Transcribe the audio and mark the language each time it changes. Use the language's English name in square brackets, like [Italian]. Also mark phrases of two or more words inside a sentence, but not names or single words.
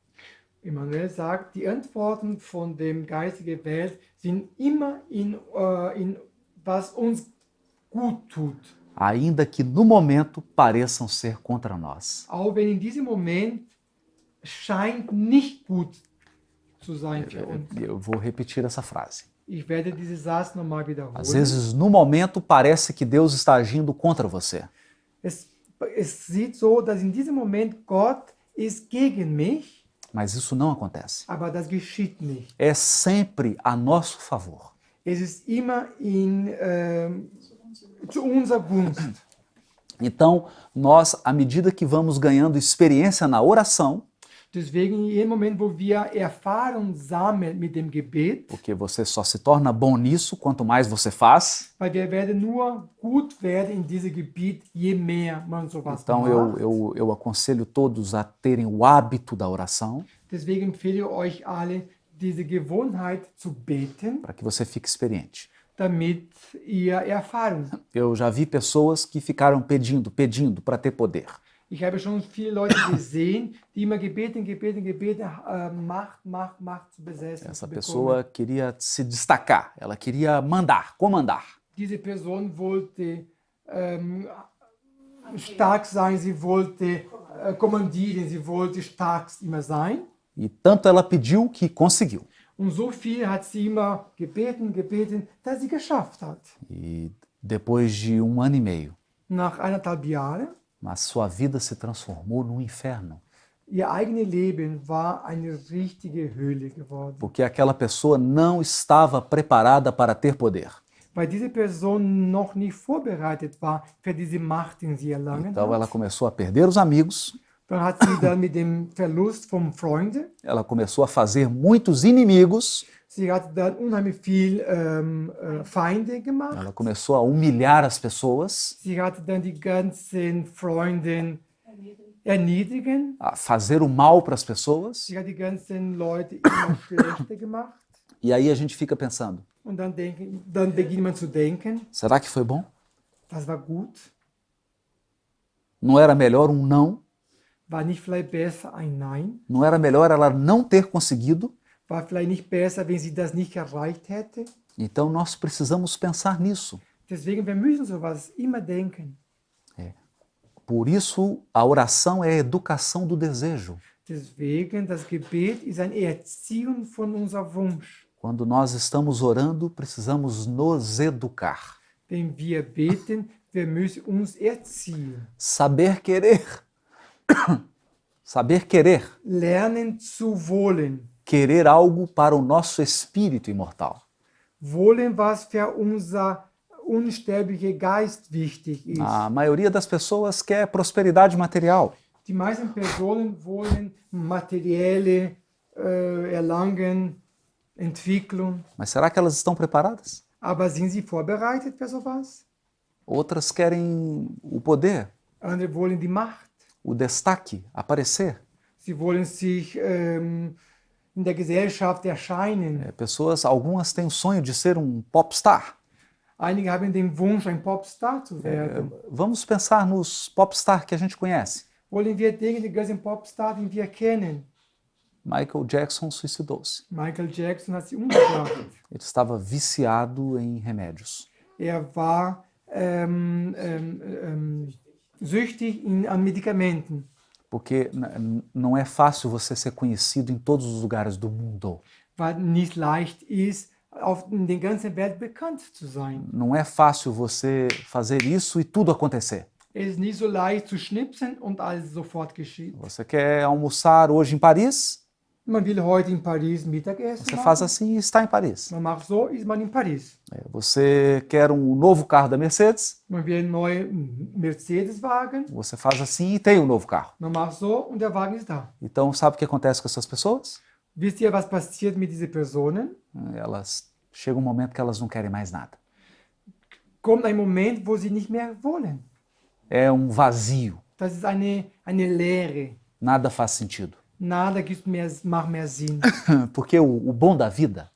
[German] Emmanuel sagt, die Antworten von dem geistigen Welt sind immer in was uns gut tut. [Portuguese] Ainda que no momento pareçam ser contra nós. [German] Auch wenn in diesem Moment scheint nicht gut zu sein für uns. [Portuguese] Eu vou repetir essa frase. [German] Ich werde diesen Satz nochmal [Portuguese] Às [German] wiederholen. [Portuguese] vezes, no momento, parece que Deus está agindo contra você. [German] Es sieht so, dass in diesem Moment Gott ist gegen mich, [Portuguese] Mas isso não acontece. [German] aber das geschieht nicht. [Portuguese] É sempre a nosso favor. [German] Es ist immer zu unserer Gunst. [Portuguese] Então, nós, à medida que vamos ganhando experiência na oração, [German] Deswegen, in jedem Moment, wo wir Erfahrung sammeln mit dem Gebet, [Portuguese] porque você só se torna bom nisso quanto mais você faz, [German] weil wir werden nur gut werden in diesem Gebiet, je mehr man sowas [Portuguese] então [German] macht. [Portuguese] eu aconselho todos a terem o hábito da oração, [German] Deswegen empfehle ich euch alle, diese Gewohnheit zu beten, [Portuguese] para que você fique experiente. [German] damit ihr Erfahrung habt. [Portuguese] Eu já vi pessoas que ficaram pedindo para ter poder. [German] Ich habe schon viele Leute gesehen, die immer gebeten, Macht zu besetzen. [Portuguese] Essa [German] zu bekommen. [Portuguese] pessoa queria se destacar, ela queria mandar, comandar. [German] Diese Person wollte stark sein, sie wollte kommandieren, sie wollte stark immer sein. [Portuguese] E tanto ela pediu que conseguiu. [German] Und so viel hat sie immer gebeten, dass sie geschafft hat. [Portuguese] E depois de 1 ano e meio, [German] Nach 1,5 Jahren, [Portuguese] mas sua vida se transformou num inferno. [German] ihr eigenes Leben war eine richtige Höhle geworden. [Portuguese] Porque aquela pessoa não estava preparada para ter poder. [German] Weil diese Person noch nicht vorbereitet war für diese Macht, die sie erlangen [Portuguese] Então ela [German] hat. [Portuguese] começou a perder os amigos, [German] Dann hat sie dann mit dem Verlust von Freunden, [Portuguese] ela começou a fazer muitos inimigos, [German] sie hat dann unheimlich viel Feinde gemacht. [Portuguese] ela começou a humilhar as pessoas, [German] Sie hat dann die ganzen Freunde erniedrigen. [Portuguese] a fazer o mal para as pessoas. [German] Sie hat die ganzen Leute immer schlechter gemacht. [Portuguese] E aí a gente fica pensando, [German] Und dann beginnt man zu denken, [Portuguese] será que foi bom? [German] das war gut. [Portuguese] Não era melhor um não? [German] War nicht vielleicht besser ein Nein? [Portuguese] Não era melhor ela não ter conseguido? [German] War vielleicht nicht besser, wenn sie das nicht erreicht hätte? [Portuguese] Então nós precisamos pensar nisso. [German] Deswegen, wir müssen sowas immer denken. [Portuguese] Por isso, a oração é a educação do desejo. [German] Deswegen, das Gebet ist eine Erziehung von unserem Wunsch. [Portuguese] Quando nós estamos orando, precisamos nos educar. [German] Wenn wir beten, wir müssen uns erziehen. [Portuguese] Saber querer. Saber querer. [German] Lernen zu wollen. [Portuguese] Querer algo para o nosso espírito imortal. [German] Wollen, was für unser unsterblicher Geist wichtig ist. [Portuguese] A maioria das pessoas quer prosperidade material. [German] Die meisten Personen wollen materielle Erlangen, Entwicklung. [Portuguese] Mas será que elas estão preparadas? [German] Aber sind sie vorbereitet für sowas? [Portuguese] Outras querem o poder, [German] Andere wollen die Macht. [Portuguese] o destaque, aparecer. [German] Sie wollen sich in der Gesellschaft erscheinen. [Portuguese] Algumas têm o sonho de ser um popstar. [German] Einige haben den Wunsch, ein Popstar zu werden. [Portuguese] Vamos pensar nos popstar que a gente conhece. [German] Wollen wir denken, die ganzen Popstar, die wir kennen? [Portuguese] Michael Jackson suicidou-se. [German] Michael Jackson hat sich umgebracht. [Portuguese] Ele estava viciado em remédios. [German] War süchtig an Medikamenten. [Portuguese] Porque não é fácil você ser conhecido em todos os lugares do mundo. [German] Weil nicht leicht ist, in der ganzen Welt bekannt zu sein. [Portuguese] Não é fácil você fazer isso e tudo acontecer. [German] Es ist nicht so leicht zu schnipsen und alles sofort geschieht. [Portuguese] Você quer almoçar hoje em Paris? [German] Man will heute in Paris Mittagessen [Portuguese] Você [German] machen. [Portuguese] faz assim e está em Paris. [German] Man macht so, ist man in Paris. [Portuguese] Você quer um novo carro da Mercedes? [German] Man will einen neuen Mercedes-Wagen. [Portuguese] Você faz assim e tem um novo carro. [German] Man macht so und der Wagen ist da. [Portuguese] Então, sabe o que acontece com essas pessoas? [German] Wisst ihr, was passiert mit diesen Personen? [Portuguese] Elas chega um momento que elas não querem mais nada. [German] Kommt ein Moment, wo sie nicht mehr wollen. [Portuguese] É um vazio. [German] Das ist eine Leere. [Portuguese] Nada faz sentido. [German] Nada macht mehr Sinn. [Portuguese] Porque o bom da vida